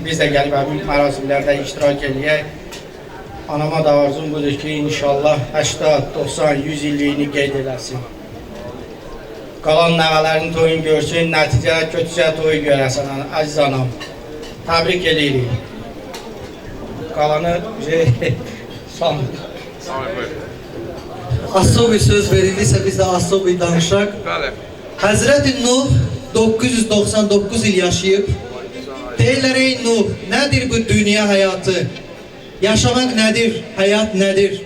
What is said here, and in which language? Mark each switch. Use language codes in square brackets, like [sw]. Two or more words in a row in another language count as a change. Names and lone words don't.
[az] Biz də gəlib həmin mərasimlərdə iştirak edək. Anama da arzum budur ki, inşallah 80, 90, 100 illiyini qeyd eləsin. Qalan nəvələrin toyun görsün, nəticə kötücə toyu görəsən, əziz anam. Təbrik edirik. Qalanı son. [tr] Asıl bir söz verildiyse biz de asıl bir danışak. Hazreti Nuh 999 yıl yaşayıp deyirlər ey Nuh, nedir bu dünya hayatı? Yaşamak nedir? Hayat nedir?